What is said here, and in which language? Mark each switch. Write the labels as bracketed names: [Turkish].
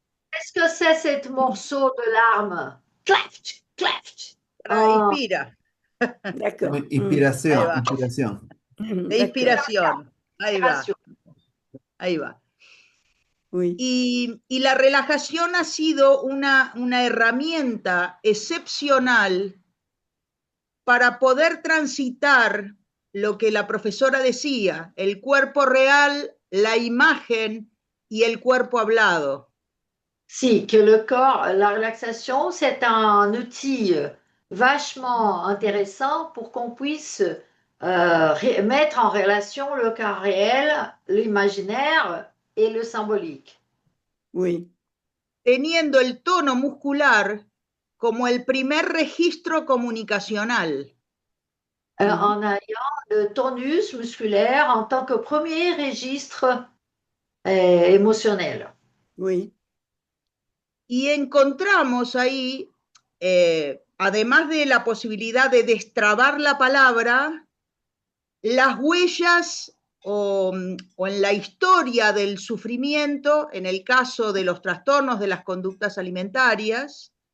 [French] Qu'est-ce que c'est ce morceau de l'arme? Cleft, cleft. [Spanish] Inspira. [French] D'accord. [Spanish] Inspiración, inspiración. De inspiración. Ahí va. Ahí va. [French] Oui. [Spanish] Y la relajación ha sido una herramienta excepcional para poder transitar lo que la profesora decía, el cuerpo real, la imagen y el cuerpo hablado. [French] Sí, que le corps, la relaxation, c'est un outil vachement intéressant pour qu'on puisse mettre en relation le corps réel, l'imaginaire et le symbolique. Oui. [Spanish] Teniendo el tono muscular como el primer registro comunicacional. [French] En ayant le tonus musculaire en tant que premier registre émotionnel. Oui. [Spanish] Y encontramos ahí, además de la posibilidad de destrabar la palabra, las huellas o en la historia del sufrimiento, en el caso de los trastornos de las conductas alimentarias.